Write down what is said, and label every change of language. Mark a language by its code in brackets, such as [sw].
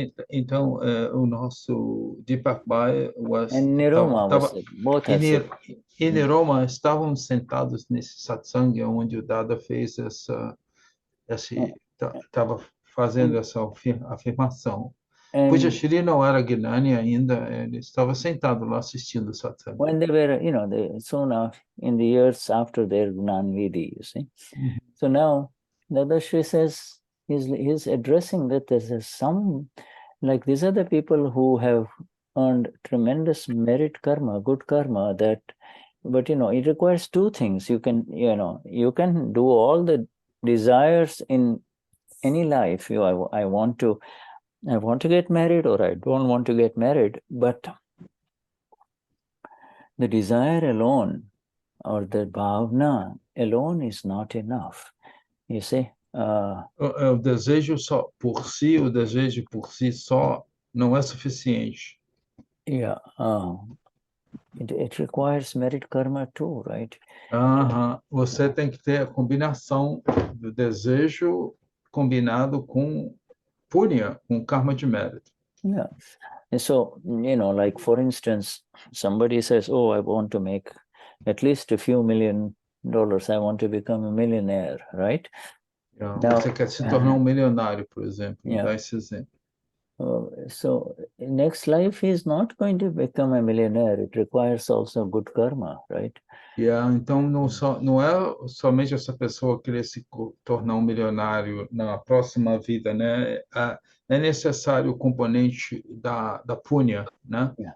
[pt] Então, o nosso Deepak Bai [en] And Niruma both had said. [pt] E Niruma estávamos sentados nesse satsang onde o Dada fez estava fazendo essa afirmação. Pujya Shri não era Gnani ainda, ele estava sentado lá assistindo o satsang. [en] When they were, soon in the years after their Gnan Vidhi, you see. Mm-hmm. So now, Dadashri says, he's addressing that there's some, like these are the people who have earned tremendous merit karma, good karma, but it requires two things. You can do all the desires in any life. I want to get married, or I don't want to get married, but the desire alone or the bhavna alone is not enough. You see? [pt] O desejo só por si, o desejo por si só não é suficiente. [en] Yeah. It requires merit karma too, right? [pt] Você tem que ter a combinação do desejo combinado com punya, com karma de mérito. [en] Yeah. And so, like for instance, somebody says, oh, I want to make at least a few $1 million. I want to become a millionaire, right? [pt] Você quer se tornar milionário, por exemplo. Dá esse exemplo. [en] So next life he is not going to become a millionaire. It requires also good karma, right? [pt] Então não é somente essa pessoa querer se tornar milionário na próxima vida, né? É necessário o componente da punya, né?